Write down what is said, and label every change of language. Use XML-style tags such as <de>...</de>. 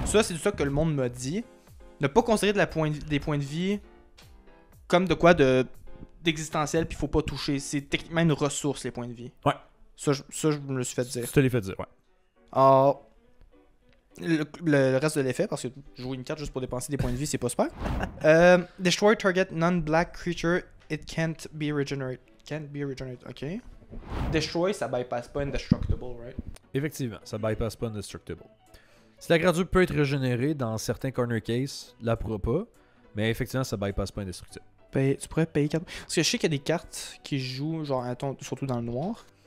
<fr>Ça, c'est du ça que le monde m'a dit. Ne pas considérer des points de vie comme de quoi d'existentiel, puis faut pas toucher. C'est techniquement une ressource, les points de vie. Ouais. Ça, je me le suis fait dire. Je te l'ai fait dire, ouais. Alors, le reste de l'effet, parce que jouer une carte juste pour dépenser des points de vie, c'est pas super.</fr> <en>Destroy target non-black creature, it can't be regenerated. Can't be regenerated, ok.</en> <fr>Destroy, ça bypass pas indestructible,</fr> <en>right?</en> <fr>Effectivement, ça bypass pas indestructible. Si la créature peut être régénérée dans certains corner cases, la pourra pas, mais effectivement, ça bypass pas indestructible. Tu pourrais payer 4. Parce que je sais qu'il y a des cartes qui jouent, genre, surtout dans le noir.</fr>